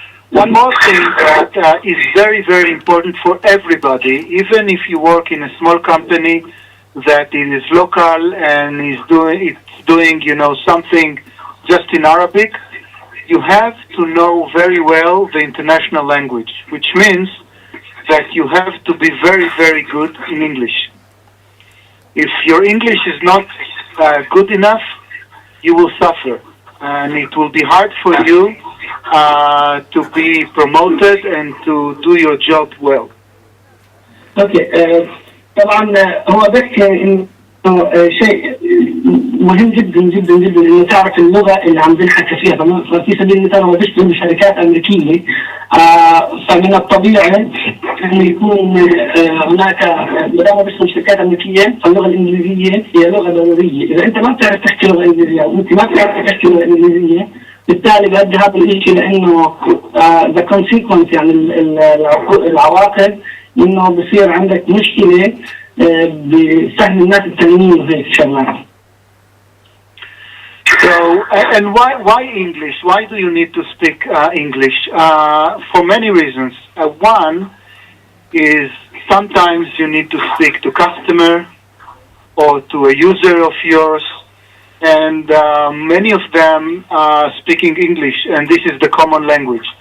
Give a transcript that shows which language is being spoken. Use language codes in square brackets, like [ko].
[en] One more thing that is very, very important for everybody, even if you work in a small company that it is local and is doing you know something just in Arabic, you have to know very well the international language, which means that you have to be very, very good in English. If your English is not good enough, you will suffer, and it will be hard for you to be promoted and to do your job well. Okay. [ar] طبعا هو بحكي إنه شيء مهم جدا جدا جدا إنه تعرف اللغة اللي عم بنحكي فيها. ففي سبيل المثال هو بيشتغل بشركات أمريكية، فمن الطبيعي إنه يكون هناك بدل ما بيشتغل بشركات أمريكية فاللغة الإنجليزية هي لغة ضرورية. إذا أنت ما بتعرف تحكي لغة إنجليزية وأنت ما بتعرف تحكي لغة إنجليزية بالتالي بيؤدي هذا الشيء لأنه [en] the consequence [ar] يعني العواقب إنه بصير عندك مشكلة بفهم الناس التانيين وهيك شغلات. [en] So, and why English? Why do you need to speak English? For many reasons. One is sometimes you need to speak to customer or to a user of yours, and many of them are speaking English, and this is the common language.